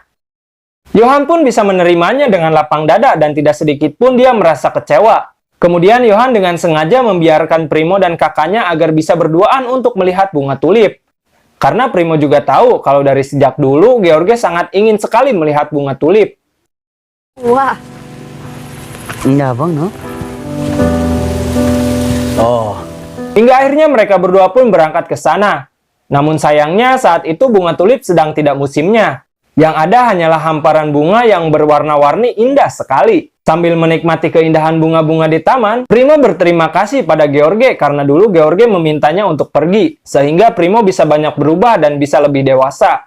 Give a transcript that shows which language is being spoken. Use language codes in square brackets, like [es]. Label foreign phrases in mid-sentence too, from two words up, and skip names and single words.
[id] Johan pun bisa menerimanya dengan lapang dada dan tidak sedikit pun dia merasa kecewa. Kemudian Johan dengan sengaja membiarkan Primo dan kakaknya agar bisa berduaan untuk melihat bunga tulip. Karena Primo juga tahu kalau dari sejak dulu George sangat ingin sekali melihat bunga tulip. Wah, [tl] Ang yabang, no? Oh. [id] Hingga akhirnya mereka berdua pun berangkat ke sana. Namun sayangnya saat itu bunga tulip sedang tidak musimnya. Yang ada hanyalah hamparan bunga yang berwarna-warni indah sekali. Sambil menikmati keindahan bunga-bunga di taman, Primo berterima kasih pada George karena dulu George memintanya untuk pergi, sehingga Primo bisa banyak berubah dan bisa lebih dewasa.